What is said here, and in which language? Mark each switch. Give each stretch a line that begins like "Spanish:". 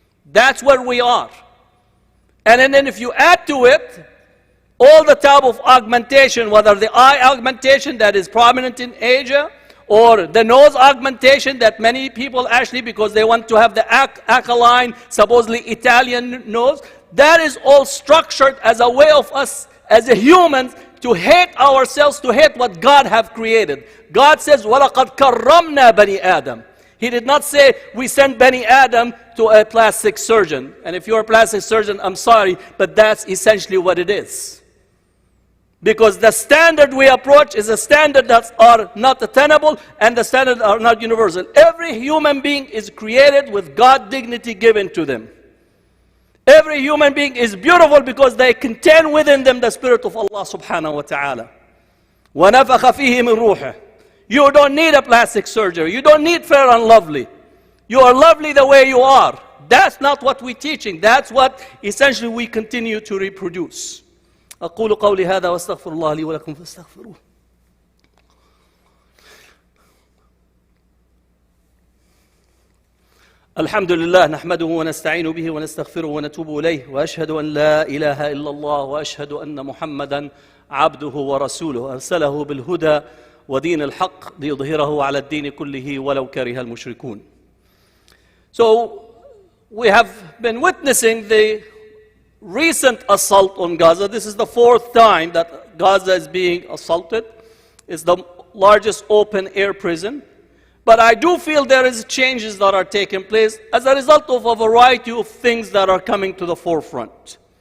English: That's where we are. And then if you add to it all the type of augmentation, whether the eye augmentation that is prominent in Asia, or the nose augmentation that many people actually, because they want to have the aquiline, supposedly Italian nose, that is all structured as a way of us as a humans to hate ourselves, to hate what God have created. God says,
Arabic: وَلَقَدْ كَرَّمْنَا بَنِي آدَمَ.
English: He did not say, we sent Bani Adam to a plastic surgeon. And if you're a plastic surgeon, I'm sorry, but that's essentially what it is. Because the standard we approach is a standard that are not attainable and the standards are not universal. Every human being is created with God dignity given to them. Every human being is beautiful because they contain within them the spirit of Allah subhanahu wa ta'ala.
Arabic: وَنَفَخَ فِيهِ مِن رُوحِهِ.
English: You don't need a plastic surgery. You don't need Fair and Lovely. You are lovely the way you are. That's not what we're teaching. That's what essentially we continue to reproduce.
Arabic: أقول قولي هذا واستغفر الله لي ولكم فاستغفروه. الحمد لله نحمده ونستعين به ونستغفره ونتوب إليه وأشهد أن لا إله إلا الله وأشهد أن محمدا عبده ورسوله أرسله بالهدى ودين الحق ليظهره على الدين كله ولو كره المشركون.
English: So we have been witnessing the recent assault on Gaza. This is the fourth time that Gaza is being assaulted. It's the largest open air prison. But I do feel there is changes that are taking place as a result of a variety of things that are coming to the forefront.